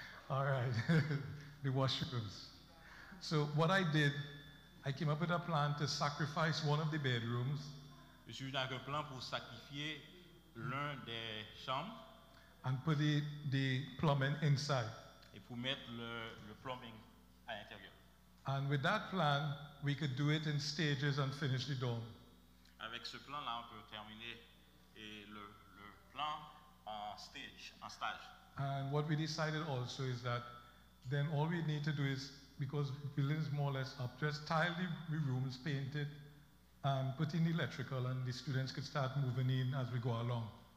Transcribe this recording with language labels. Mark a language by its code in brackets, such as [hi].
[en] All right, the washrooms. So what I did, I came up with a plan to sacrifice one of the bedrooms. [fr] Je suis venu avec un plan pour sacrifier l'un des chambres. [en] And put the plumbing inside. [fr] Et pour mettre le plumbing à l'intérieur. [en] And with that plan, we could do it in stages and finish the dorm. [fr] Avec ce plan-là, on peut terminer le plan en stage. [en] And what we decided also is that then all we need to do is, because the building is more or less up, just tile the rooms, paint it, and put in the electrical, and the students could start moving in as we go along.